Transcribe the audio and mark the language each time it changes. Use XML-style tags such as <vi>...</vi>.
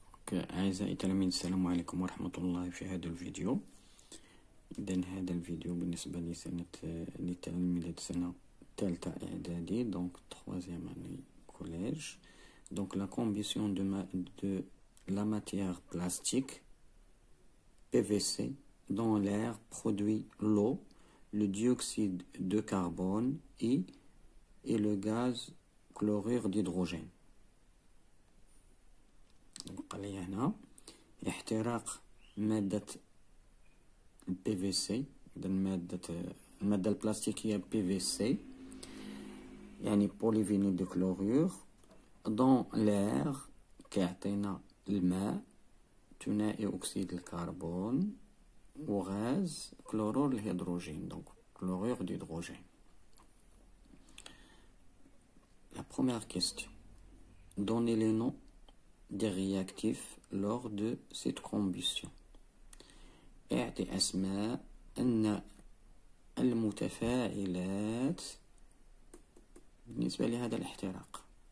<ar>تلاميذ السلام عليكم ورحمة الله. في هذا الفيديو إذن هذا الفيديو بالنسبة لتلاميذ السنة الثالثة إعدادي</ar> <fr>donc troisième année collège. Donc la combustion de la matière plastique PVC dans l'air produit l'eau, le dioxyde de carbone et le gaz chlorure d'hydrogène.</fr> <ar>قال لي هنا احتراق مادة PVC، المادة البلاستيكية PVC يعني بوليفينيل دو كلورور</ar> <fr>dans l'air</fr> <ar>كيعطينا الماء، ثنائي أكسيد الكربون وغاز كلورور الهيدروجين</ar> <fr>donc chlorure d'hydrogène. La première question, donnez les noms des réactifs lors de cette combustion.</fr> <ar>اعطي أسماء أن المتفاعلات بالنسبة لهذا الاحتراق.</ar>